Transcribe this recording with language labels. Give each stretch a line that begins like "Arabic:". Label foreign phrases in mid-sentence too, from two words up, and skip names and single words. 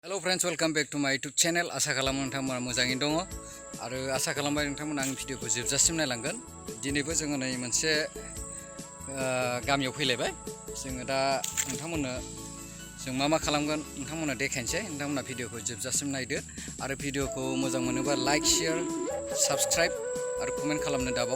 English: Hello friends, welcome back to my YouTube channel.
Bodo: आसा खालामो नोंथांमोना मोजाङैनो दङ आरो आसा खालामबाय नोंथांमोना आंनि भिडिअखौ जोबजासिम नायलांगोन। दिनैबो जोङो नै मोनसे गामियाव फैलायबाय। जोङो दा नोंथांमोननो जों मा खालामगोन नोंथांमोना देखायनोसै। नोंथांमोना भिडिअखौ जोबजासिम नायदो आरो भिडिअखौ मोजां मोनोबा
English: like, share, subscribe
Bodo: आरो कमेन्ट खालामनो दाबाव।